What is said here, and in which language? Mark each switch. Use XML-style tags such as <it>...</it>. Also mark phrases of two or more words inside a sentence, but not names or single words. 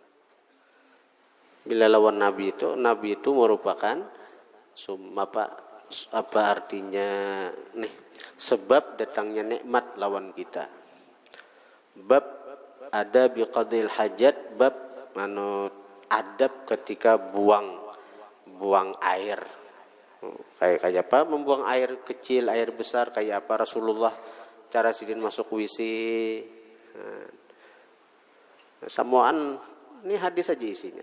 <bjn>Bila lawan Nabi itu merupakan apa artinya nih sebab datangnya nikmat lawan kita. Bab</bjn> <ar>آداب قضاء الحاجة,</ar> <bjn>bab adab ketika buang air. Kayak apa? Membuang air kecil, air besar kayak apa Rasulullah cara sidin masuk WC. Samuan ini hadis aja isinya.</bjn>